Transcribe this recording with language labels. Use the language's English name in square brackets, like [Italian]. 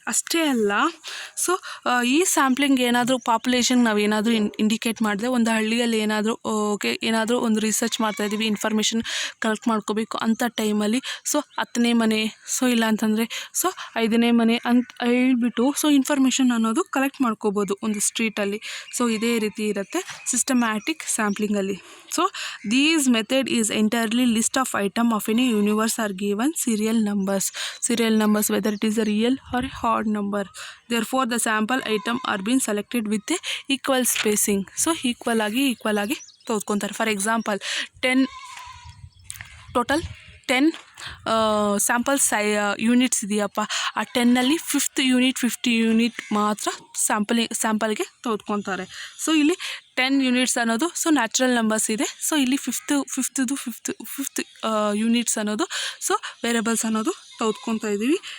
[Kannada] ಅಷ್ಟೇ ಅಲ್ಲ, ಸೊ ಈ ಸ್ಯಾಂಪ್ಲಿಂಗ್ ಏನಾದರೂ ಪಾಪ್ಯುಲೇಷನ್ ನಾವೇನಾದರೂ ಇಂಡಿಕೇಟ್ ಮಾಡಿದೆ, ಒಂದು ಹಳ್ಳಿಯಲ್ಲಿ ಏನಾದರೂ ಒಂದು ರಿಸರ್ಚ್ ಮಾಡ್ತಾಯಿದ್ದೀವಿ, ಇನ್ಫಾರ್ಮೇಷನ್ ಕಲೆಕ್ಟ್ ಮಾಡ್ಕೋಬೇಕು ಅಂಥ ಟೈಮಲ್ಲಿ 10ನೇ ಮನೆ, ಇಲ್ಲ ಅಂತಂದರೆ 5ನೇ ಮನೆ ಅಂತ ಹೇಳ್ಬಿಟ್ಟು ಇನ್ಫಾರ್ಮೇಷನ್ ಅನ್ನೋದು ಕಲೆಕ್ಟ್ ಮಾಡ್ಕೋಬೋದು ಒಂದು ಸ್ಟ್ರೀಟಲ್ಲಿ. ಸೊ ಇದೇ ರೀತಿ ಇರುತ್ತೆ systematic ಸ್ಯಾಂಪ್ಲಿಂಗಲ್ಲಿ. So [English] these method is entirely list of item of any universe are given serial numbers, whether it is a real or a odd number. Therefore the sample item are being selected with a equal spacing. So equal [Kannada] ಆಗಿ ತೆಗೆದುಕೊಂತಾರೆ. For example total 10 samples units ಇದೆಯಪ್ಪ, ಆ 10ನಲ್ಲಿ 5th unit 50 unit ಮಾತ್ರ ಸ್ಯಾಂಪಲ್ಗೆ ತೆಗೆದುಕೊತಾರೆ. So ಇಲ್ಲಿ 10 units ಅನ್ನೋದು natural numbers ಇದೆ. So ಇಲ್ಲಿ 5th units ಅನ್ನೋದು variables ಅನ್ನೋದು ತೆಗೆದುಕೊತಾ ಇದ್ದೀವಿ.